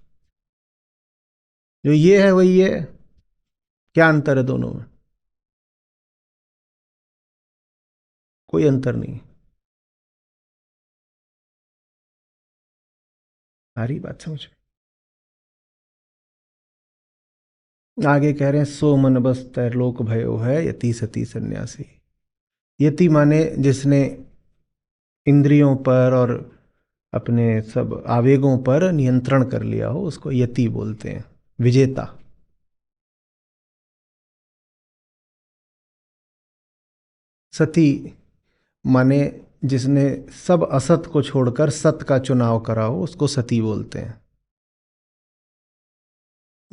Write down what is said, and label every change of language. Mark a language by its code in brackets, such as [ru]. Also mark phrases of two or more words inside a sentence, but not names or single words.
[hi] जो ये है वही है। क्या अंतर है दोनों में? कोई अंतर नहीं। आ रही बात समझ में? आगे कह रहे हैं, सो मन बस त्रैलोक भयो है, यति सती सन्यासी। यति माने जिसने इंद्रियों पर और अपने सब आवेगों पर नियंत्रण कर लिया हो, उसको यति बोलते हैं, विजेता। सती माने जिसने सब असत को छोड़कर सत का चुनाव करा हो, उसको सती बोलते हैं।